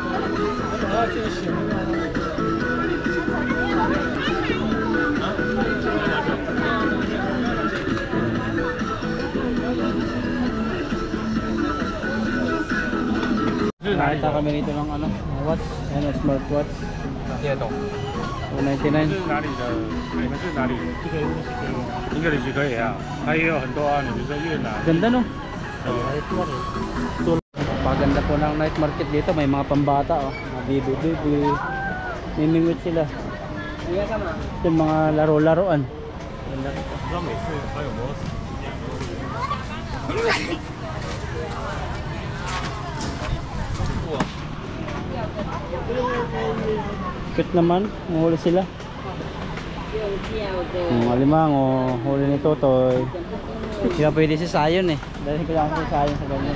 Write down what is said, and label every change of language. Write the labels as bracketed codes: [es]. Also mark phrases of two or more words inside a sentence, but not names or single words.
[tl] Nakita kami rito ng ano, watch, ano, smartwatch. [zh] 叶董， 299. 是哪里的？你们是哪里？English 可以啊，它也有很多啊，你比如说越南。 [tl] Ganda no? Paganda po ng night market dito, may mga pambata oh. Mga bibi-bibi. Mimingwit sila. Yung mga laro-laruan. [zh] 不知道每次它有没有 [tl] Cute naman, mahuli sila. Alimang o huli ni Totoy. Hindi ka pwede si Sayon eh. Dahil kailangan si Sayon sa ganyan.